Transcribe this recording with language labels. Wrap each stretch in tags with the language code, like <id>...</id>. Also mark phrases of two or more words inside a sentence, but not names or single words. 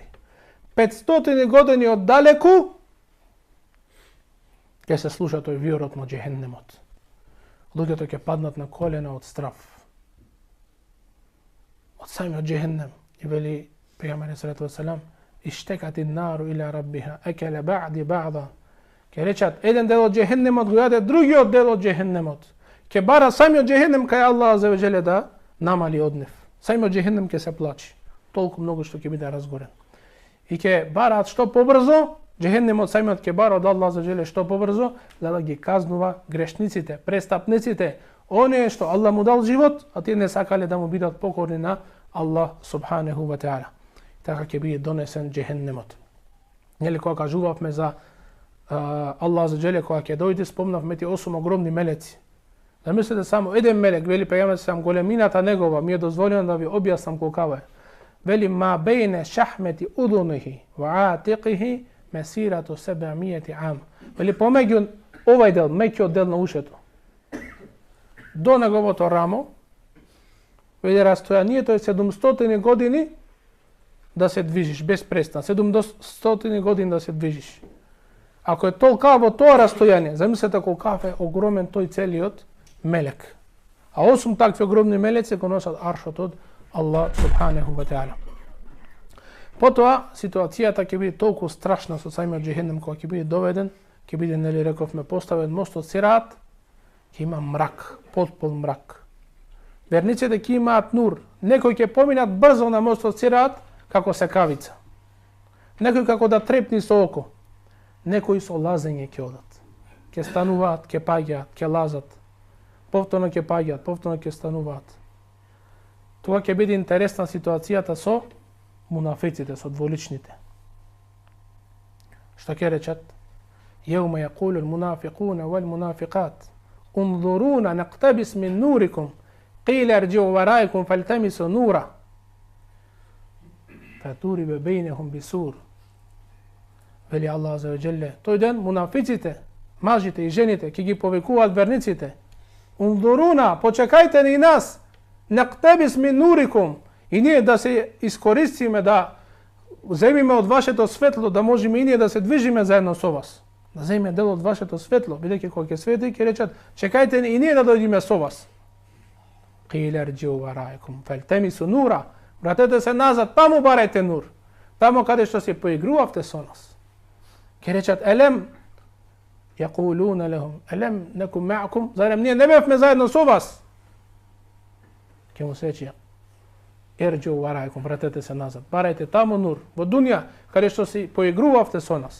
<mk>500 години од далеку ќе се слуша тој виорот на Джехеннемот. Луѓето ќе паднат на колена од страв. од самиот джехеннем. И вели пејгамберот</mk> <ar>صلى الله عليه وسلم, اشتكت النار إلى ربها أكل بعضي بعضا.</ar> <mk>Ке речат еден дел од джехеннемот го јаде другиот дел од джехеннемот. Ке бара самиот джехеннем кај Аллах</mk> <ar>عز وجل</ar> <mk>да намали од нив. Самиот джехеннем ке се плачи. Толку многу што ќе биде разгорен. И ке бараат што побрзо, джехеннемот самиот ке бара од Аллах</mk> <ar>عز وجل</ar> <mk>што побрзо, за да ги казнува грешниците, престапниците, оние што Аллах му дал живот, а тие не сакале да му бидат покорни на Аллах</mk> <ar>سبحانه وتعالى.</ar> <mk>Така ќе биде донесен джехеннемот. Нели кога кажувавме за Аллах</mk> <ar>عز وجل,</ar> <mk>кога ќе дојде, спомнавме тие 8 огромни мелеци. Да мислите само еден мелек, вели пејгамберот сам големината негова ми е дозволено да ви објаснам колкава е. Вели</mk> <ar>ما بين شحمة أذنه وعاتقه مسيرة 700 عام.</ar> <mk>Вели помеѓу овај дел, меќиот дел на ушето, до неговото рамо, вели растојанието е 700 години да се движиш без престан. 700 години да се движиш. Ако е толкаво тоа растојание, замислете колкав е огромен тој целиот мелек. А 8 такви огромни мелеци го носат аршот од Аллах</mk> <ar>سبحانه وتعالى.</ar> <mk>Потоа ситуацијата ќе биде толку страшна со самиот джехеннем кога ќе биде доведен, ќе биде, нели рековме, поставен мостот Сират, ќе има мрак, потпун мрак. Верниците ќе имаат нур. Некои ќе поминат брзо на мостот Сират како секавица. Некои како да трепни со око. Некои со лазење ќе одат. Ќе стануваат, ќе паѓаат, ќе лазат. Повторно ќе паѓаат, повторно ќе стануваат. Тоа ќе биде интересна ситуацијата со мунафиците, со дволичните. Што ќе речат?</mk> <ar>يوم يقول المنافقون والمنافقات انظرونا نقتبس من نوركم قيل ارجعوا وراءكم فالتمسوا نورا فضرب بينهم بسور.</ar> <mk>Вели Аллах аза ве джеле, тој ден мунафиците, мажите и жените ќе ги повикуваат верниците. Унзуруна, почекајте ни нас,</mk> <ar>نقتبس من نوركم,</ar> <mk>и ние да се искористиме, да земиме од вашето светло, да можеме и ние да се движиме заедно со вас. Да земиме дел од вашето светло, бидејќи кога ќе свети, ќе речат, чекајте ни и ние да дојдеме со вас.</mk> <ar>قيل ارجعوا وراءكم فالتمسوا نورا.</ar> <mk>Вратете се назад, таму барајте нур. Таму каде што се поигрувавте со нас. Ќе речат,</mk> <ar>ألم، يقولون لهم، ألم نكن معكم,</ar> <mk>зарем ние не бевме заедно со вас. Ќе му се рече,</mk> <ar>ارجعوا وراءكم,</ar> <mk>вратете се назад, барајте таму нур, во дуња, каде што се поигрувавте со нас.</mk>